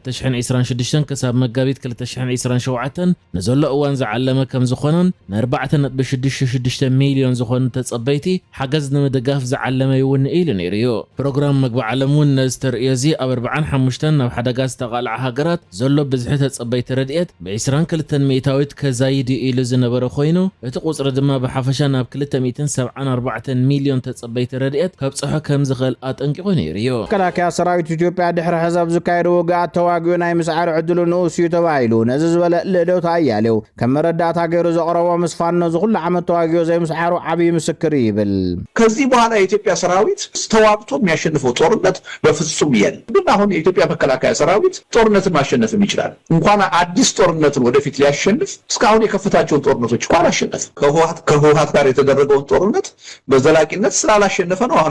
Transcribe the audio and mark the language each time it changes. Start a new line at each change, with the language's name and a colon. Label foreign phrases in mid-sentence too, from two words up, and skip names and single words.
Tigrinya: 2026 ክሳብ መጋቢት 2027 ንዘሎ እዋን ዝዓለመ ከም ዝኾነን ን4.66 ሚልዮን ዝኾኑ ተጸበይቲ ሓገዝ ንምድጋፍ ዝዓለመ ይውን ኢሉ ነይሩ እዩ ፕሮግራም ምግቢ ዓለም እውን ነዚ ተርእዮ እዚ ኣብ 45 ናብ ሓደጋ ዝተቓልዓ ሃገራት ዘሎ ብዝሒ ተጸበይቲ ረድኤት ብ22 ሚእታዊት ከዛይድ ኢሉ ዝነበረ ኮይኑ እቲ ቁጽሪ ድማ ብሓፈሻ ናብ 274 ሚልዮን ተጸበይቲ ረድኤት ከብጽሖ ከም ዝኽእል አጠንቂቑ ነይሩ እዩ። መከላከያ ሰራዊት ኢትዮጵያ ድሕሪ ሕዛብ ዝካየዱ ውግኣት ተዋጊኡ ናይ ምስዓር ዕድሉ ንኡስ እዩ ተባሂሉ ነዚ ዝበለ ልእደውታ ኣያሌው ከም መረዳእታ ገይሩ ዘቕረቦ ምስ ፋኖ ዝኹሉ ዓመት ተዋጊኡ ዘይምስዓሩ ዓብይ ምስክር ይብል።
Amharic: ከዚህ በኋላ የኢትዮጵያ ሰራዊት ተዋግቶ የሚያሸንፈው ጦርነት በፍጹም የለም። ግን አሁን የኢትዮጵያ መከላከያ ሰራዊት ጦርነትን ማሸነፍም ይችላል። እንኳን አዲስ ጦርነትን ወደፊት ሊያሸንፍ እስካሁን የከፈታቸውን ጦርነቶች እንኳን አሸነፈ። ከህወሓት ጋር የተደረገውን ጦርነት በዘላቂነት ስላላሸነፈ ነው አሁን